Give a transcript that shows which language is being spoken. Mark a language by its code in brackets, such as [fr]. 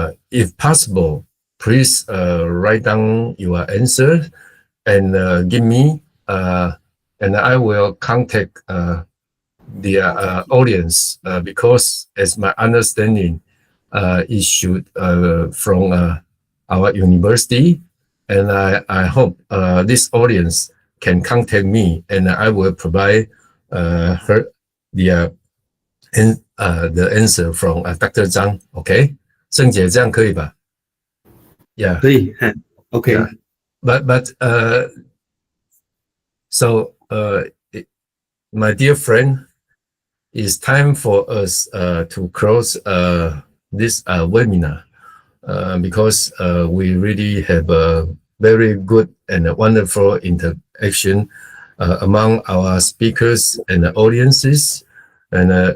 [en] If possible, please write down your answer and give me, and I will contact the audience because, as my understanding, it should from our university, and I hope this audience can contact me, and I will provide her the answer from Dr. Zhang. [zh] Okay, 郑姐这样可以吧 ？Yeah，可以 ，OK。 [en] Yeah. But so my dear friend, it's time for us to close this webinar because we really have a very good and wonderful interaction among our speakers and the audiences, and